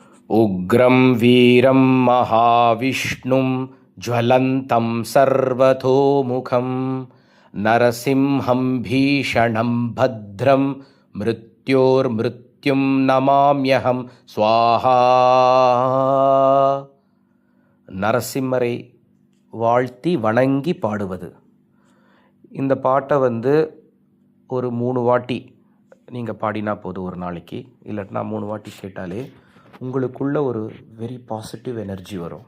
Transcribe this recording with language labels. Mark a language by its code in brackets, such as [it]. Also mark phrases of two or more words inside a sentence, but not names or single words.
[sa] उग्रं वीरं महाविष्णुं ज्वलन्तं सर्वतोमुखं नरसिंहं भीषणं भद्रं मृत्योर्मृत्युं नमाम्यहं स्वाहा. [ta] நரசிம்மரை வாழ்த்தி வணங்கி பாடுவது. இந்த பாட்டை ஒரு 3 வாட்டி நீங்கள் பாடினா போதும் ஒரு நாளைக்கு. இல்லாட்டினா 3 வாட்டி கேட்டாலே உங்களுக்குள்ள ஒரு [en] very positive energy [ta] வரும்.